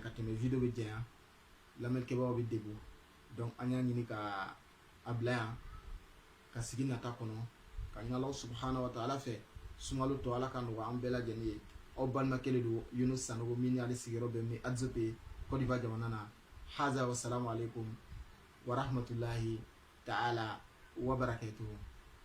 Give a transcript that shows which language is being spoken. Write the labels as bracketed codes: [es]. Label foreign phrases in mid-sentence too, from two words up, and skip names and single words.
[bm] ka tɛmɛ video bɛ janya lamɛnnikɛbagaw bɛ degun donc an y'a ɲini ka a bila yan ka sigi nata kɔnɔ ka ɲini [ar] الله سبحانه وتعالى [bm] fɛ sunkalo tɔ ala ka nɔgɔya an bɛɛ lajɛlen ye aw balimakɛ de don Yunus Sanogo min ni ale sigiyɔrɔ bɛ min Adzope Côte d'Ivoire jamana na [ar] هذا والسلام عليكم ورحمة الله تعالى وبركاته.